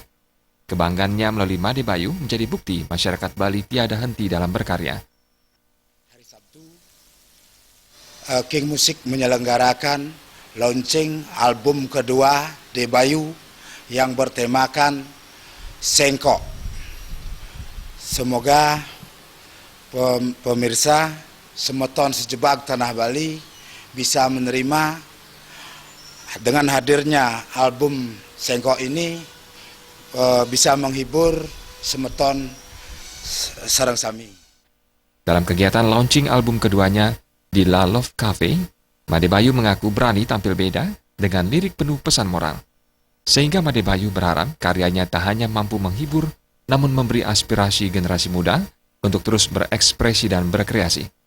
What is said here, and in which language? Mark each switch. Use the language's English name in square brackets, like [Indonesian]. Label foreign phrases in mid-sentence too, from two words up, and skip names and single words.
[Indonesian] Kebanggaannya melalui Made Bayu menjadi bukti masyarakat Bali tiada henti dalam berkarya. Hari Sabtu, King Music menyelenggarakan launching album kedua De Bayu yang bertemakan Sengkok. Semoga pemirsa [Balinese] semeton sejebak [Indonesian] tanah Bali bisa menerima dengan hadirnya album Sengkok ini, bisa menghibur [Balinese] semeton sareng sami. [Indonesian] Dalam kegiatan launching album keduanya di La Love Cafe, Made Bayu mengaku berani tampil beda dengan lirik penuh pesan moral. Sehingga Made Bayu berharap karyanya tak hanya mampu menghibur, namun memberi aspirasi generasi muda untuk terus berekspresi dan berkreasi.